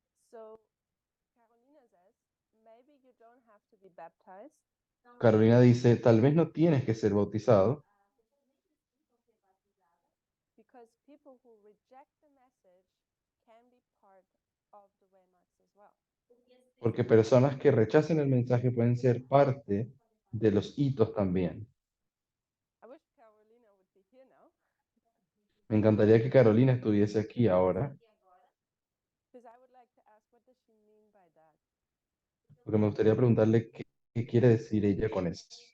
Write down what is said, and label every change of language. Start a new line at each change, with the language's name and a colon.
English: So Carolina says, maybe you don't have to be baptized,
Spanish: Carolina dice, tal vez no tienes que ser bautizado,
English: because people who reject the message can be part of the waymarks as well.
Spanish: porque personas que rechacen el mensaje pueden ser parte de los hitos también.
English: I wish Carolina would be here now,
Spanish: Me encantaría que Carolina estuviese aquí ahora,
English: because I would like to ask, what does she mean by that?
Spanish: porque me gustaría preguntarle qué quiere decir ella con eso.